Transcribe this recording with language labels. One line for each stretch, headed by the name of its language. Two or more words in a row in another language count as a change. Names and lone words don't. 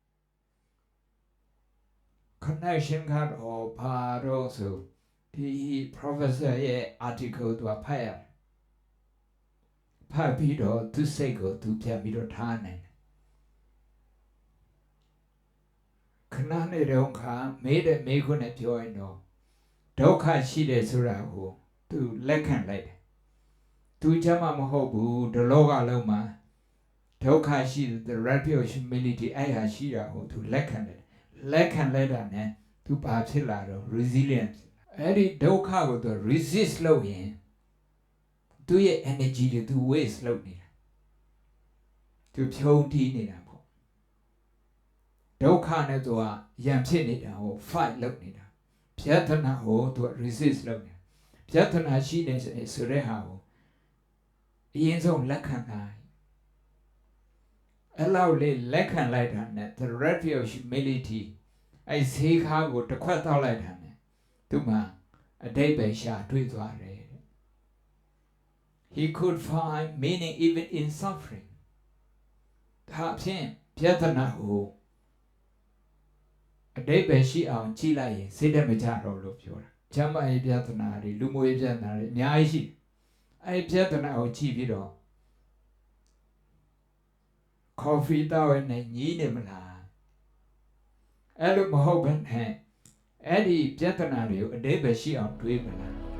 Burmese: connection ကတော့ဘာတော့ဆိုဒီ professor ရဲ့ article သူကဖတ်ရတယ်ဖတ်ပြီးတော့သူစိတ်ကိုသူပြန်ပြီးတော့ထားနိုင်တယ် ခဏနေတော့ခါမေးတဲ့မေးခွန်းနဲ့ပြောရင်တော့ဒုက္ခရှိတယ်ဆိုတာကိုသူလက်ခံလိုက်တယ်သူချမ်းမဟုတ်ဘူးဒီ လောကလုံးမှာဒုက္ခရှိတဲ့
English: the right of humility
Burmese: အဲ့ဟာရှိတာကိုသူလက်ခံလိုက်တာ နဲ့သူပါဖြစ်လာတော့ resilient အဲ့ဒီဒုက္ခကိုသူ resist လုပ်ရင်သူရဲ့ energy တွေသူ waste လုပ်နေတာသူဖြုံးတီးနေတာပေါ့ဒုက္ခနဲ့သူကရန်ဖြစ်နေတာကို fight လုပ်နေတာပြဿနာကိုသူက resist လုပ်နေတာပြဿနာရှိနေဆိုတဲ့ဟာကိုအရင်ဆုံးလက်ခံလိုက် အဲ့လောက်လေးလက်ခံလိုက်တာနဲ့
English: the right of humility
Burmese: အဲ့ဈေးခါကိုတစ်ခွက်တောက်လိုက်တာနဲ့သူမှအတိတ်ပဲရှာတွေ့သွားတယ်
English: He could find meaning even in suffering
Burmese: ဒါဖြင့်ပြဿနာကိုအတိတ်ပဲရှိအောင်ကြည့်လိုက်ရင်စိတ်တမကြတော့လို့ပြောတာကျမ်းမာရေးပြဿနာတွေလူမှုရေးပြဿနာတွေအများကြီးရှိအဲ့ပြဿနာကိုကြည့်ပြီးတော့ coffee တောက်ရနေညီးနေမလားအဲ့လိုမဟုတ်ဘဲနဲ့အဲ့ဒီပြဿနာတွေကိုအတိတ်ပဲရှိအောင်တွေးမလား